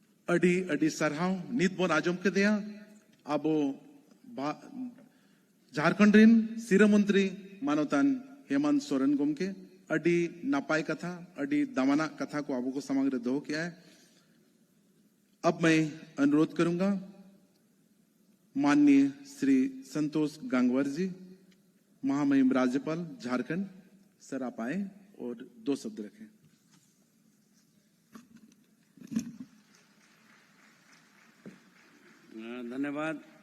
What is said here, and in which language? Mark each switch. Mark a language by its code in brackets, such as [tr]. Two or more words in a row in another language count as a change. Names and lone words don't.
[sat] अडी अडी सरहाव नीत बोन आजम के दिया अबो झारखंड रिन सिरा मंत्री मानवतान हेमंत सोरेन गोमके अडी नापाई कथा अडी दमाना कथा को [hi] आपको समग्र दो किया है। अब मैं अनुरोध करूंगा माननीय श्री संतोष गंगवार जी, महामहिम राज्यपाल झारखंड, सर आप आए और 2 शब्द रखें। धन्यवाद।